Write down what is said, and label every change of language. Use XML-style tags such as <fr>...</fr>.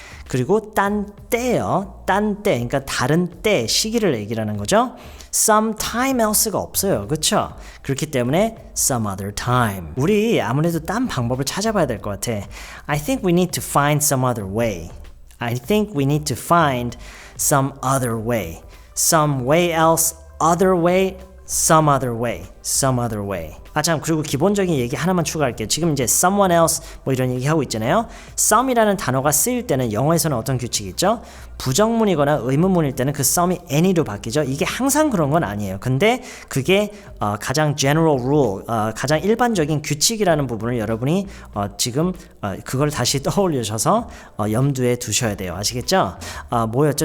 <ko>그리고 딴 때요. 딴 때, 그러니까 다른 때, 시기를 얘기하는 거죠.</ko> <en>some time else</en> <ko>가 없어요. 그렇죠? 그렇기 때문에</ko> <en>some other time.</en> <ko>우리 아무래도 딴 방법을 찾아봐야 될 것 같아.</ko> <en>I think we need to find some other way. I think we need to find some other way. Some way else, other way, some other way, some other way.</en> <ko>참 그리고 기본적인 얘기 하나만 추가할게요. 지금 이제</ko> <en>someone else</en> <ko>뭐 이런 얘기 하고 있잖아요. some이라는 단어가 쓰일 때는 영어에서는 어떤 규칙이 있죠? 부정문이거나 의문문일 때는 그 some이 any로 바뀌죠. 이게 항상 그런 건 아니에요. 근데 그게 가장</ko> <en>general rule,</en> <ko>가장 일반적인 규칙이라는 부분을 여러분이 지금 그걸 다시 떠올리셔서 염두에 두셔야 돼요. 아시겠죠? 뭐였죠?</ko>